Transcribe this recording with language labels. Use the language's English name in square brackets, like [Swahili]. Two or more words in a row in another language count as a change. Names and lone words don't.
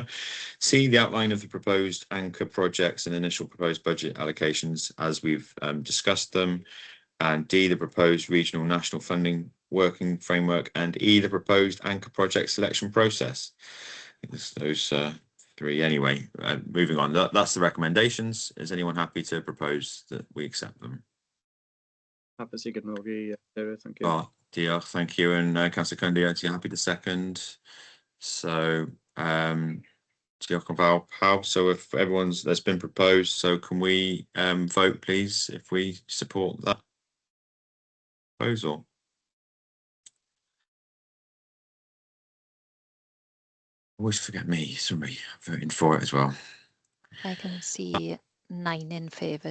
[English] C, the outline of the proposed anchor projects and initial proposed budget allocations as we've discussed them. And D, the proposed regional national funding working framework. And E, the proposed anchor project selection process. It's those three anyway. Moving on, that's the recommendations. Is anyone happy to propose that we accept them? [Welsh] Hapus i gefnogi, [English] thank you. Oh, diolch, thank you. And Councillor Cundy, are you happy to second? So, [Welsh] diolch yn fawr pawb. [English] So if that's been proposed, so can we vote, please, if we support that proposal? Always forget me, sorry, I'm voting for it as well. I can see 9 in favour.